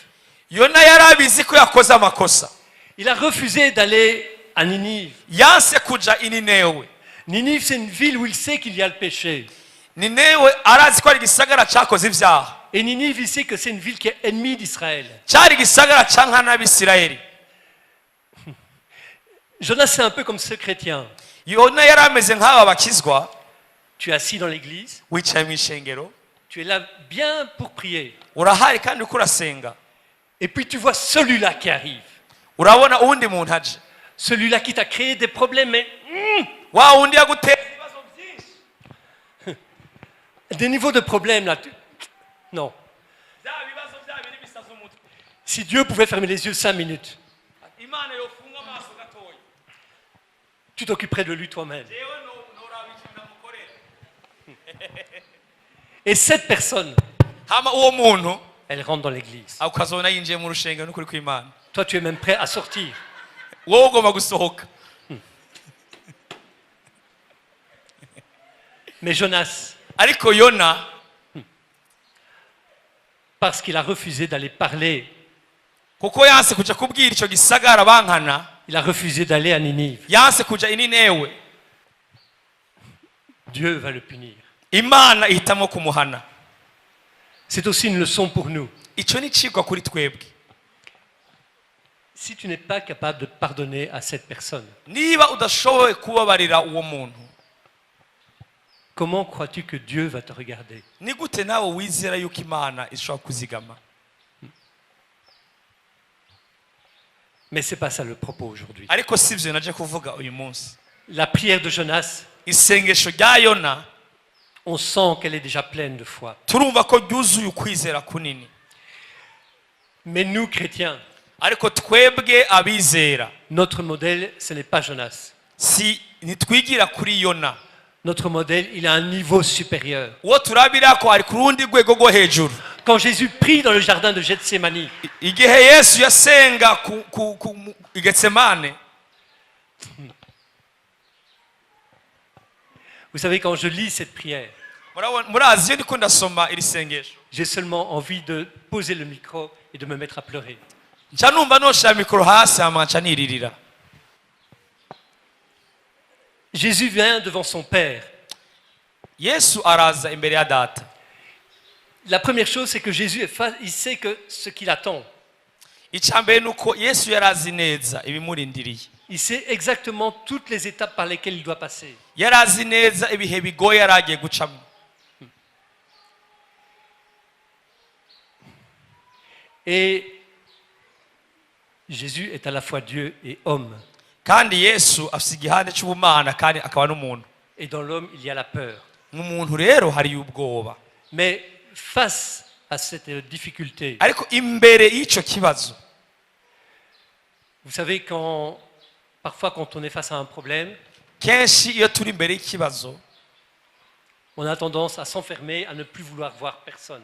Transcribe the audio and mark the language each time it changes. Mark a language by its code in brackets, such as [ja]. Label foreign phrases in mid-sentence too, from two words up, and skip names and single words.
[rn] Yona yari abizi ko yakoze amakosa, [fr] Il a refusé d'aller à Ninive. [rn] yanse kuja i Ninewe. [fr] Ninive, c'est une ville où il sait qu'il y a le péché. [rn] Ninewe arazi ko ari igisagara cyakoze ibyaha, [fr] Et Ninive, il sait que c'est une ville qui est ennemie d'Israël. [rn] cyari igisagara cyankana n'abisirayeli. [fr] Jonas, c'est un peu comme ce chrétien. [rn] yona yari ameze nk'aba bakizwa [fr] Tu es assis dans l'église, [rn] wicaye mu ishengero, [fr] tu es là bien pour prier. [rn] urahari kandi uriko urasenga, [fr] Et puis tu vois celui-là qui arrive. [rn] urabona uwundi muntu aje, [fr] Celui-là qui t'a créé des problèmes, mais [rn] wa wundi yagutera ibibazo byinshi, [fr] des niveaux de problèmes là. Non. [rn] bya bibazo bya biri bisaza umutwe. [fr] Si Dieu pouvait fermer les yeux 5 minutes, [rn] Imana yofunga amaso gatoya, [fr] tu t'occuperais de lui toi-même. [rn] jewe noraba ikintu namukorera. [fr] Et cette personne, [rn] Hama uwo muntu [fr] elle rentre dans l'église. [rn] ukazona yinjiye mu rushengero n'ukuri kw'Imana, [fr] Toi, tu es même prêt à sortir. [rn] wowe ugomba gusohoka. [fr] Mais Jonas, [rn] Ariko Yona [fr] parce qu'il a refusé d'aller parler, [rn] kuko yanse kuja kubwira icyo gisagara bankana, [fr] il a refusé d'aller à Ninive, [rn] yanse kuja ininewe, [fr] Dieu va le punir. [rn] Imana ihitamo kumuhana. [fr] C'est aussi une leçon pour nous. [rn] Icyo ni cigwa kuri twebwe. [fr] Si tu n'es pas capable de pardonner à cette personne, [rn] Niba udashoboye kubabarira uwo muntu, [fr] comment crois-tu que Dieu va te regarder? [rn] ni gute nawe wizera yuko Imana ishobora kuzigama? [fr] Mais ce n'est pas ça le propos aujourd'hui. [rn] Ariko sivyo naje kuvuga uyu munsi. [fr] La prière de Jonas, [rn] Isengesho rya Yona [fr] on sent qu'elle est déjà pleine de foi. [rn] turumva ko ryuzuye ukwizera kunini. [fr] Mais nous, chrétiens, [rn] Ariko twebwe abizera, [fr] notre modèle, ce n'est pas Jonas. [rn] si nitwigira kuri Yona, [fr] Notre modèle, il a un niveau supérieur. [rn] uwo turabira ko ari ku rundi rwego rwo hejuru. [fr] Quand Jésus prie dans le jardin de Gethsémani, [rn] Igihe Yesu yasenga i Getsemane, [fr] vous savez, quand je lis cette prière, [rn] murazi iyo ndiko ndasoma iri sengesho, [fr] j'ai seulement envie de poser le micro et de me mettre à pleurer. [rn] nca numva noshira mikoro hasi hama nca niririra. [fr] Jésus vient devant son Père. [rn] Yesu araza imbere ya data. [fr] La première chose, c'est que Jésus il sait que ce qu'il attend. [rn] Icambere nuko Yesu yarazi neza ibimurindiriye. [fr] Il sait exactement toutes les étapes par lesquelles il doit passer. [rn] Yarazi neza ibihe bigoye yaragiye gucamo. [fr] Et Jésus est à la fois Dieu et homme. [rn] Kandi Yesu afise igihande cy'ubumana kandi akaba n'umuntu. [fr] Et dans l'homme, il y a la peur. [rn] Mu muntu rero hari ubwoba. [fr] Mais face à cette difficulté, [rn] Ariko imbere y'ico kibazo, [fr] vous savez, parfois quand on est face à un problème, [rn] kenshi iyo turi imbere y'ikibazo, [fr] on a tendance à s'enfermer, à ne plus vouloir voir personne.